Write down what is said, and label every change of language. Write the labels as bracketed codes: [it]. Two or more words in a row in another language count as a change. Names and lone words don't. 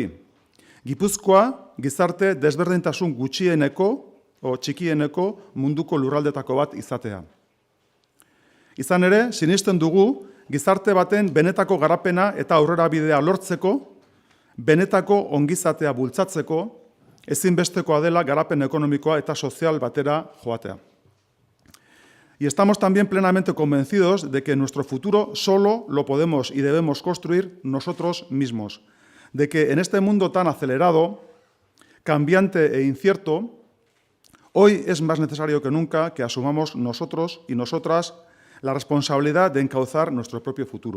[eu] Gipuzkoa gizarte desberdintasun txikieneko munduko lurraldetako bat izatea. Izan ere, sinesten dugu gizarte baten benetako garapena eta aurrerabidea lortzeko, benetako ongizatea bultzatzeko, ezinbestekoa dela garapen ekonomikoa eta sozial batera joatea. [es] Y estamos también plenamente convencidos de que nuestro futuro solo lo podemos y debemos construir nosotros mismos, de que en este mundo tan acelerado, cambiante e incierto, hoy es más necesario que nunca que asumamos nosotros y nosotras la responsabilidad de encauzar nuestro propio futuro.